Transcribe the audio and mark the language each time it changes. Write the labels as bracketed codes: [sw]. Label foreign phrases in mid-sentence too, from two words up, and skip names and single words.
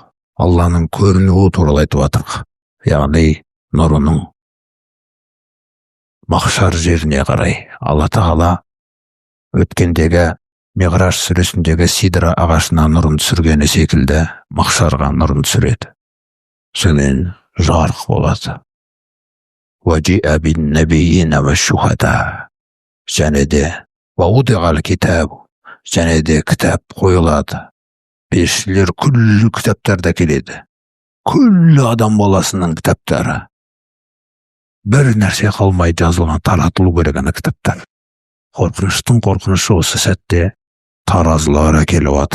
[kk] Алланың көрінуі туралы айтып жатыр. Яғни нұрының махшар жеріне қарай Алла Тағала өткендегі Миғраж сүресіндегі сидра ағашына нұрын түсіргені секілді махшарға нұрын түсіреді. Сонымен жарық болады. [ar] وَجِئَ بِالنَّبِيِّينَ وَالشُّهَدَاءِ [kk] және де [ar] وَوُضِعَ الْكِتَابُ [kk] және де кітап қойылады. Періштелер күллі кітаптарда келеді. Күллі адам баласының кітаптары. Бір нәрсе қалмай жазылған, таратылу керек ана кітаптар. Қорқыныштың қорқынышы осы сәтте таразылар әкеліп жатыр.